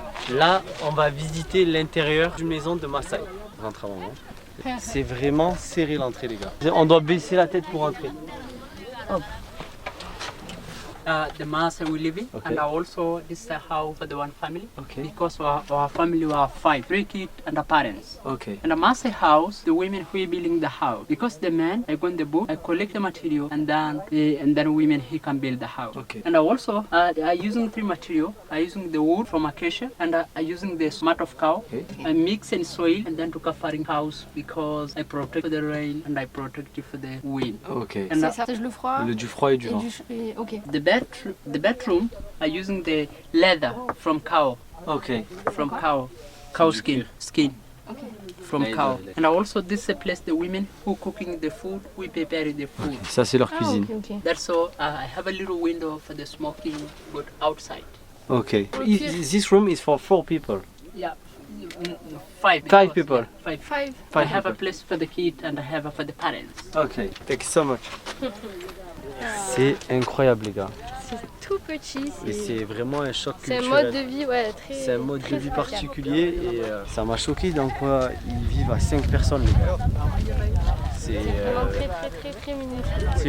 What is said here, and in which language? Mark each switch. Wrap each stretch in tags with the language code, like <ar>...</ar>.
<fr>Là, on va visiter l'intérieur d'une maison de Maasai. Rentre avant moi. C'est vraiment serré l'entrée, les gars. On doit baisser la tête pour entrer. Hop.</fr> <en>The Maasai we live in, Okay. and also this is a house for the one family. Okay. Because our family were 5, 3 kids and the parents. Okay. In the Maasai house, the women who are building the house. Because the men, I go in the book, I collect the material, and then women he can build the house. Okay. And also, I using 3 material. I using the wood from acacia, and I using the smut of cow. Okay. I mix in soil, and then to covering house because I protect the rain and I protect it for the wind. Okay. And</en> <fr>C'est ça, le froid. Du froid et du vent. Ok.</fr> <en>The bedroom are using the leather from cow, Ok. from cow skin, Okay. from cow. And also this is a place the women who cooking the food, we prepare the food.</en> <fr>Ça, c'est leur Ah, cuisine. ok, ok.</fr> <en>That's all. I have a little window for the smoking food outside. Okay. This room is for 4 people. Yeah, 5. 5 people. Yeah, 5. Five. I have a place for the kid and I have for the parents. Okay. Thank you so much.</en> <fr>C'est incroyable, les gars. C'est tout petit. Et c'est vraiment un choc C'est un culturel. mode de vie, ouais, très. C'est un mode très de vie spécial. particulier et ça m'a choqué dans quoi ils vivent à 5 personnes, les gars. C'est Vraiment très minuscule.</fr>